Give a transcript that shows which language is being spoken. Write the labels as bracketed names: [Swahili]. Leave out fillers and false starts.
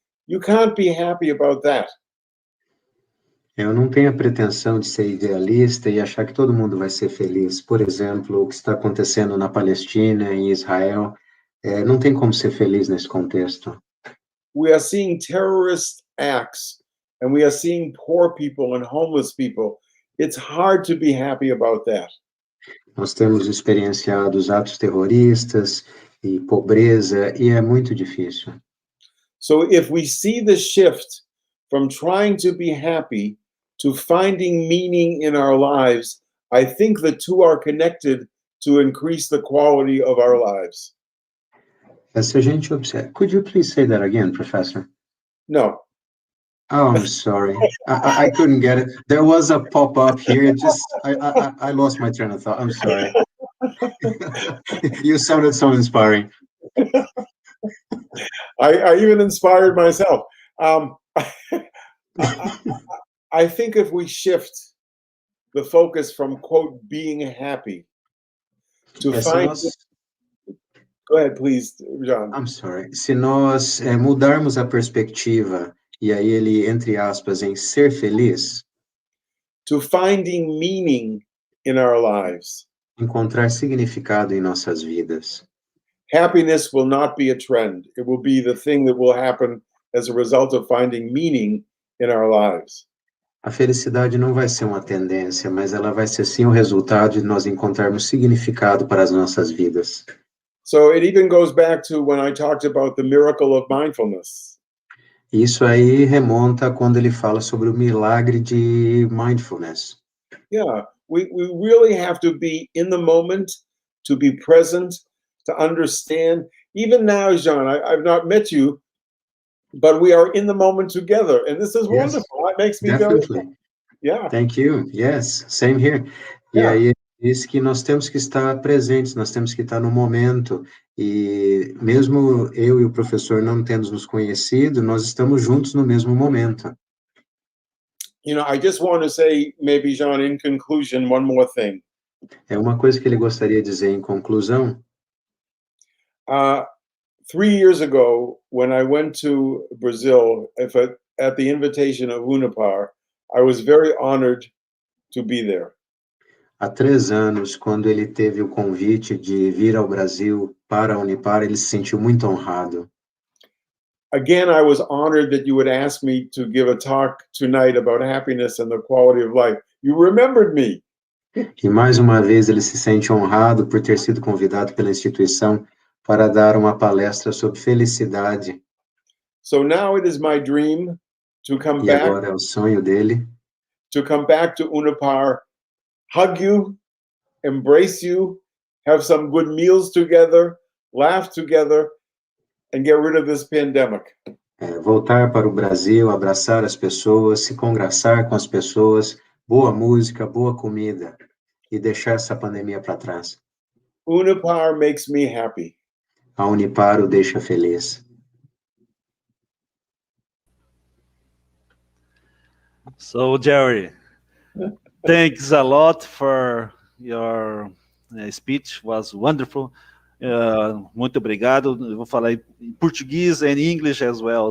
[English] You can't be happy about that. [Portuguese] Eu não tenho a pretensão de ser idealista e achar que todo mundo vai ser feliz. Por exemplo, o que está acontecendo na Palestina, em Israel, não tem como ser feliz nesse contexto. [English] We are seeing terrorist acts and we are seeing poor people and homeless people. It's hard to be happy about that. [Portuguese] Nós temos experienciado os atos terroristas e pobreza e é muito difícil. [English] So if we see the shift from trying to be happy to finding meaning in our lives, I think the two are connected to increase the quality of our lives. [Portuguese] Se a gente observa, [English] could you please say that again, Professor? No. Oh, I'm sorry. I couldn't get it. There was a pop-up here. I lost my train of thought. I'm sorry. You sounded so inspiring. I even inspired myself. I think if we shift the focus from, quote, being happy to find... Go ahead, please, John. I'm sorry. [Portuguese] Se nós mudarmos a perspectiva, e aí ele, entre aspas, em ser feliz, [English] to finding meaning in our lives. [Portuguese] Encontrar significado em nossas vidas. [English] Happiness will not be a trend. It will be the thing that will happen as a result of finding meaning in our lives. [Portuguese] A felicidade não vai ser uma tendência, mas ela vai ser sim o resultado de nós encontrarmos significado para as nossas vidas. [English] So it even goes back to when I talked about the miracle of mindfulness. [Portuguese] Isso aí remonta a quando ele fala sobre o milagre de mindfulness. [English] Yeah, we really have to be in the moment, to be present, to understand. Even now, Jean, I've not met you, but we are in the moment together, and this is Yes, wonderful. It makes me very, definitely. yeah, Thank you. Yes, same here. E yeah. [Portuguese] aí ele diz que nós temos que estar presentes, nós temos que estar no momento. E mesmo eu e o professor não tendo nos conhecido, nós estamos juntos no mesmo momento. [English] You know, I just want to say, maybe, Jean, in conclusion, one more thing. [Portuguese] É uma coisa que ele gostaria de dizer em conclusão. [English] 3 years ago, when I went to Brazil, at the invitation of Unipar, I was very honored to be there. [Portuguese] Há 3 anos, quando ele teve o convite de vir ao Brasil para a Unipar, ele se sentiu muito honrado. [English] Again, I was honored that you would ask me to give a talk tonight about happiness and the quality of life. You remembered me. [Portuguese] E mais uma vez ele se sente honrado por ter sido convidado pela instituição para dar uma palestra sobre felicidade. [English] So now it is my dream to come [Portuguese] E [English] back, [Portuguese] agora é o sonho dele [English] to Unipar, hug you, embrace you, have some good meals together, laugh together, and get rid of this pandemic. [Portuguese] voltar para o Brasil, abraçar as pessoas, se congraçar com as pessoas, boa música, boa comida e deixar essa pandemia para trás. [English] Unipar makes me happy. [Portuguese] A Unipar o deixa feliz. [English] So, Jerry, thanks a lot for your speech. Was wonderful. [Portuguese] Muito obrigado. Eu vou falar em português [English] and English as well.